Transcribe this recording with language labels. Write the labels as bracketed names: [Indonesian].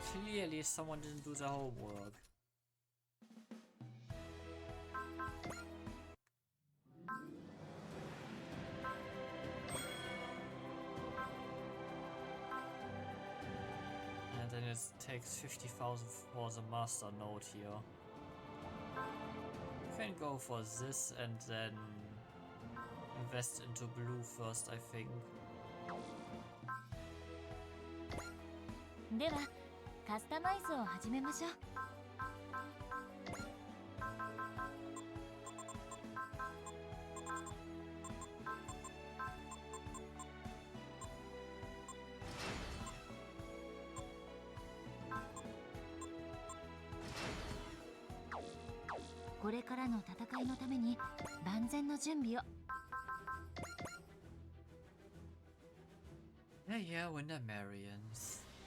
[English] Clearly someone didn't do the homework. And then it takes 50,000 for the master node here. You can go for this and then invest into blue first, I think. [Japanese] ではカスタマイズを始めましょう。これからの戦いのために万全の準備を。 [English] Yeah, when they're Marians.